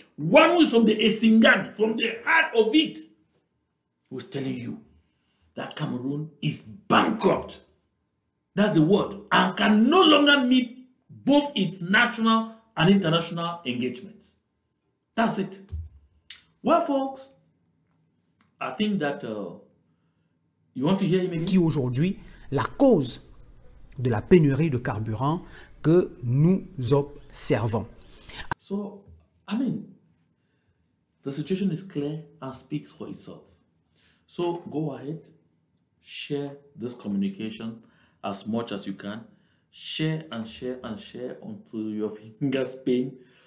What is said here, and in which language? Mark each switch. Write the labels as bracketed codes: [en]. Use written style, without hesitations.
[en] One who is from the Esingan, from the heart of it, who's telling you that Cameroon is bankrupt. That's the word. And can no longer meet both its national and international engagements. That's it. Well, folks, I think that you want to hear him again? [fr] Qui aujourd'hui, la cause de la pénurie de carburant que nous observons. [en] So, I mean, the situation is clear and speaks for itself. So, go ahead, share this communication as much as you can. Share and share and share until your fingers pain.